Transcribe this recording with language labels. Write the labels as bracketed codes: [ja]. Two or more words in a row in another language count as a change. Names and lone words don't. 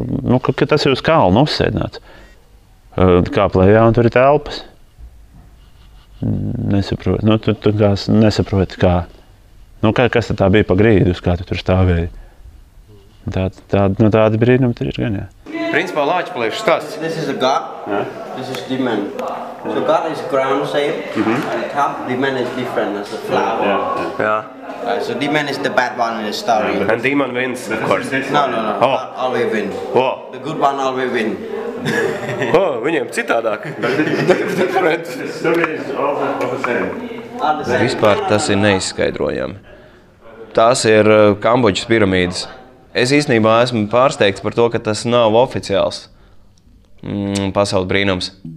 [lv] Ka tas ir uz kalnu uzsēdināts. Kāp lejā, un tur ir telpas. Nesaproti. Tu nesaproti, kā. Kas tā bija pa grīdu, uz kā tu tur stāvēji. Tādi brīnumi tur ir gan, jā. Principā Lāčplēša stāsts. [en] This is a god. This is demon. So god is ground shape. On top, demon is different as a flower. [lv] Jā. [en] So demon is the bad one in the story. And demon wins, of course. No. God always win. Oh. The good one always win. [lv] Viņiem citādāk. Different. Vispār tas ir neizskaidrojami. Tās ir Kambodžas piramīdas. Es īstenībā esmu pārsteigts par to, ka tas nav oficiāls pasaules brīnums.